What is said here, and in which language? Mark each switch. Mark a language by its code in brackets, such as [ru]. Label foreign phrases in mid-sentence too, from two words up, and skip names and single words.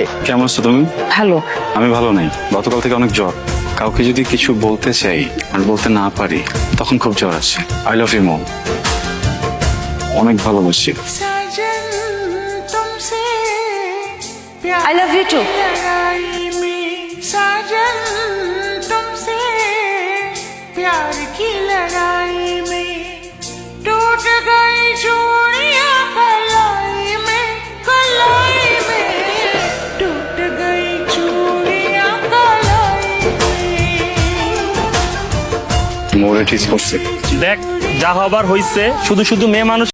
[bn] কেমন আছো তুমি? ভালো। আমি ভালো নেই, গতকাল থেকে অনেক জ্বর। কাউকে যদি কিছু বলতে চাই আর বলতে না পারি তখন খুব জ্বর আসে। [en] I love you Mom, [bn] অনেক ভালোবাসি। [en] I love you too. [hi] प्यार की लड़ाई में टूट गई चूड़ियां कलाई में टूट गई चूड़ियां कलाई में। [bn] মোরে ঠিক করছে। দেখ যা হবার হইছে, শুধু শুধু মেয়ে মানুষ